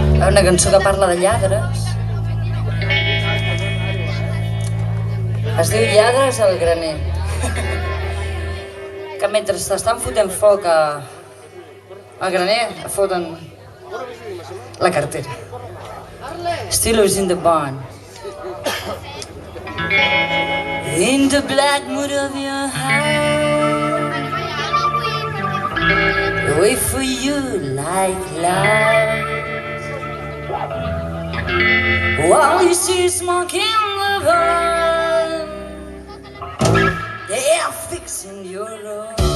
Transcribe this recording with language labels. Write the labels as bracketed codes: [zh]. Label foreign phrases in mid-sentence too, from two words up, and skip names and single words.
[ca] una cançó que parla de lladres. Es diu Lladres al graner. Que mentre s'estan fotent foc al graner, foten la cartera. [en] Steelers in the barn. In the black mood of your heart, wait for you like clouds, while you see smoke in the barn, they are fixing your road.